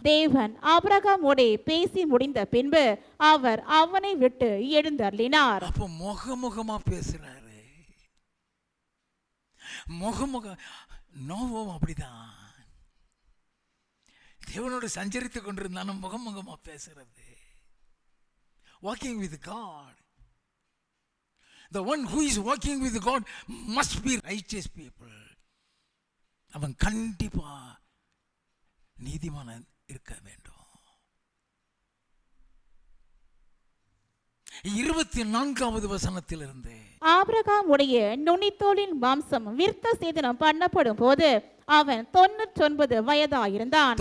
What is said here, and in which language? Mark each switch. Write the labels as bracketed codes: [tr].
[ta] தேவன் ஆபிரகாமோடே பேசி முடிந்த பின்பு அவர் அவனை விட்டு எழுந்தருளினார். அப்போ முகமுகமா பேசுறாரு. முகமுக நோவும் அப்படிதான் தேவனோடு சஞ்சரித்து கொண்டிருந்தாலும் முகமுகமா பேசுறது. [en] Walking with God. The one who is walking with God must be righteous people. [ta] அவன் கண்டிப்பா நீதிமான் இருக்க வேண்டும். 24வது வசனத்திலிருந்து. ஆபிரகாமுடைய நுனித்தோலின் மாம்சம் விருத்த சேதனம் பண்ணப்படும் போது அவன் 99 வயதாயிருந்தான்.